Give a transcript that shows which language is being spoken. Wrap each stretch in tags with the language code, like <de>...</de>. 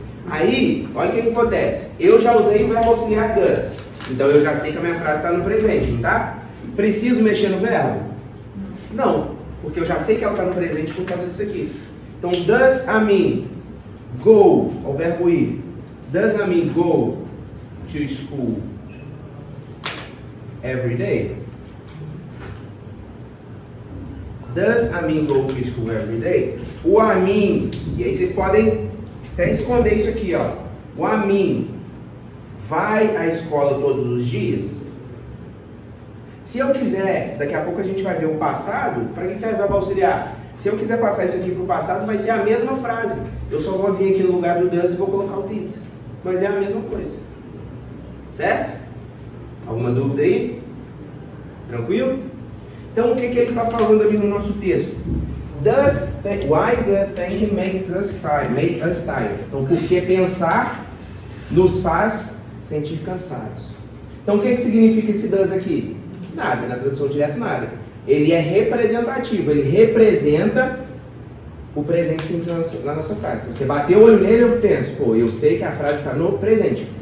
<pt>Aí, olha o que acontece. Eu já usei o verbo auxiliar does. Então eu já sei que a minha frase está no presente, não tá? Preciso mexer no verbo? Não, porque eu já sei que ela está no presente por causa disso aqui. Então,</pt> <en>does Amin go,</en> <pt>é o verbo ir.</pt> <en>Does Amin go to school every day? Does Amin go to school every day?</en> <pt>O Amin, e aí vocês podem até esconder isso aqui, ó. O Amin vai à escola todos os dias? Se eu quiser, daqui a pouco a gente vai ver o passado, para que serve o verbo auxiliar? Se eu quiser passar isso aqui para o passado, vai ser a mesma frase. Eu só vou vir aqui no lugar do does e vou colocar o did. Mas é a mesma coisa. Certo? Alguma dúvida aí? Tranquilo? Então, o que ele está falando ali no nosso texto?</pt> <en>Why the thinking makes us tired?</en> <pt>Então, porque pensar nos faz sentir cansados. Então, o que significa esse does aqui? Nada, na tradução direta, nada. Ele é representativo, ele representa o presente simples na nossa frase. Então, você bateu o olho nele, eu penso, eu sei que a frase está no presente.</pt>